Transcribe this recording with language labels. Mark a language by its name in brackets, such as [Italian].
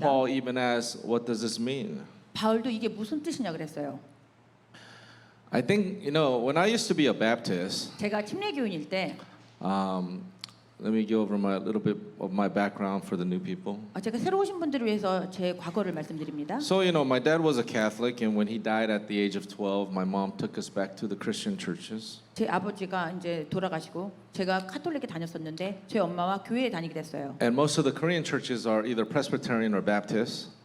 [English] Paul even asks, what does this mean? [Korean] 바울도 이게 무슨 뜻이냐 그랬어요. [English] I think, when I used to be a Baptist, [Korean] 제가 침례교인일 때 [English] let me go over a little bit of my background for the new people. [Korean] 제가 새로 오신 분들을 위해서 제 과거를 말씀드립니다. [English] So, my dad was a Catholic, and when he died at the age of 12, my mom took us back to the Christian churches. [Korean] 제 아버지가 이제 돌아가시고 제가 카톨릭에 다녔었는데 제 엄마와 교회에 다니게 됐어요. [English] And most of the Korean churches are either Presbyterian or Baptist.